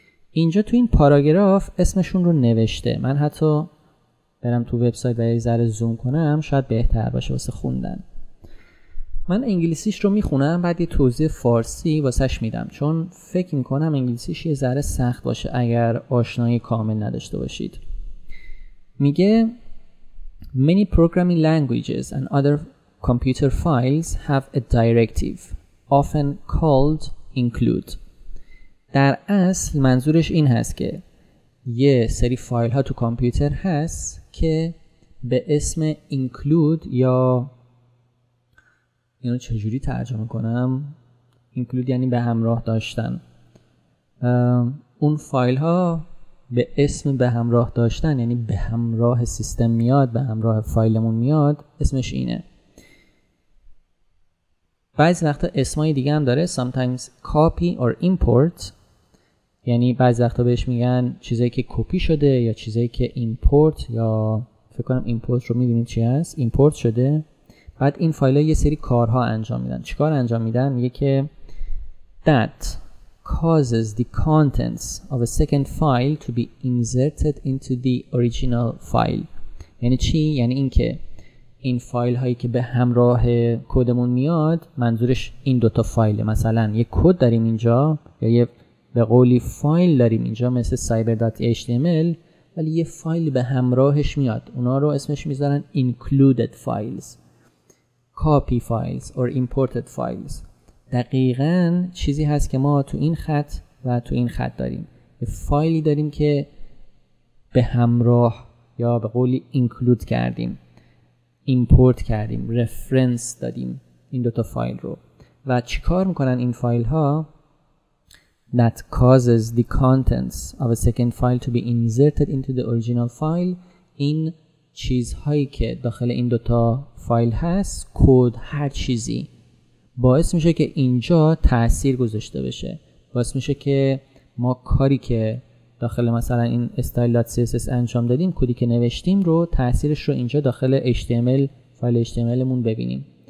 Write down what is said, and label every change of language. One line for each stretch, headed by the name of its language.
Persian: اینجا تو این پاراگراف اسمشون رو نوشته. من حتی برم تو وبسایت و یه ذره زوم کنم، شاید بهتر باشه واسه خوندن. من انگلیسیش رو میخونم، بعد یه توضیح فارسی واسش میدم، چون فکر میکنم انگلیسیش یه ذره سخت باشه اگر آشنایی کامل نداشته باشید. میگه
English: Many programming languages and other computer files have a directive, often called include.
Persian: در اصل منظورش این هست که یه سری فایل ها تو کامپیوتر هست که به اسم include، یا اینو چجوری ترجمه کنم؟ include یعنی به همراه داشتن. اون فایل ها به اسم به همراه داشتن، یعنی به همراه سیستم میاد، به همراه فایلمون میاد، اسمش اینه. بعضی وقتا اسمای دیگه هم داره.
English: sometimes copy or import،
Persian: یعنی بعضی وقتا بهش میگن چیزایی که کپی شده یا چیزایی که import، یا فکر کنم import رو میدونید چی هست، import شده. بعد این فایل ها یه سری کارها انجام میدن. چیکار انجام میدن؟ میگه که
English: that causes the contents of a second file to be inserted into the original file.
Persian: یعنی چی؟ یعنی این که این فایل هایی که به همراه کدمون میاد، منظورش این دوتا فایل. مثلا یه کد داریم اینجا، یا یه به قولی فایل داریم اینجا مثل cyber.html، ولی یه فایل به همراهش میاد، اونا رو اسمش میذارن
English: included files, copy files or imported files.
Persian: دقیقاً چیزی هست که ما تو این خط و تو این خط داریم. یه فایلی داریم که به همراه یا به قولی اینکلود کردیم، ایمپورت کردیم، رفرنس دادیم این دوتا فایل رو. و چیکار میکنن این فایل ها؟
English: That causes the contents of a second file to be inserted into the original file.
Persian: این چیزهایی که داخل این دوتا فایل هست، کد، هر چیزی، باعث میشه که اینجا تأثیر گذاشته بشه. باعث میشه که ما کاری که داخل مثلا این style.css انجام دادیم، کدی که نوشتیم رو، تأثیرش رو اینجا داخل HTML فایل HTML مون ببینیم.